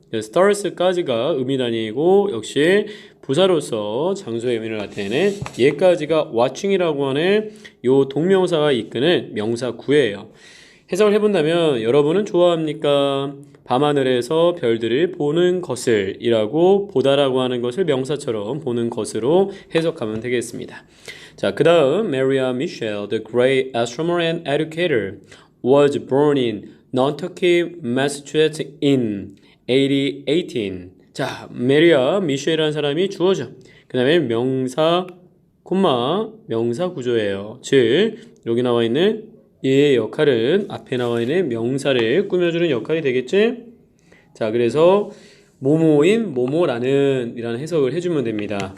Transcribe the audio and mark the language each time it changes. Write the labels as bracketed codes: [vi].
[ko] stars까지가 의미 단위이고 역시 부사로서 장소의 의미를 나타내는 얘까지가 watching이라고 하는 요 동명사가 이끄는 명사 구예요. 해석을 해본다면 여러분은 좋아합니까? 밤하늘에서 별들을 보는 것을 이라고 보다라고 하는 것을 명사처럼 보는 것으로 해석하면 되겠습니다. 자, 그 다음 [en] Maria Michel, the great astronomer and educator, was born in Nantucket, Massachusetts in 1818. [ko] 자, 메리아 미셸이라는 사람이 주어져. 그 다음에 명사, 콤마, 명사 구조예요. 즉, 여기 나와 있는 얘의 역할은 앞에 나와 있는 명사를 꾸며주는 역할이 되겠지? 자, 그래서 모모인 모모라는 이라는 해석을 해주면 됩니다.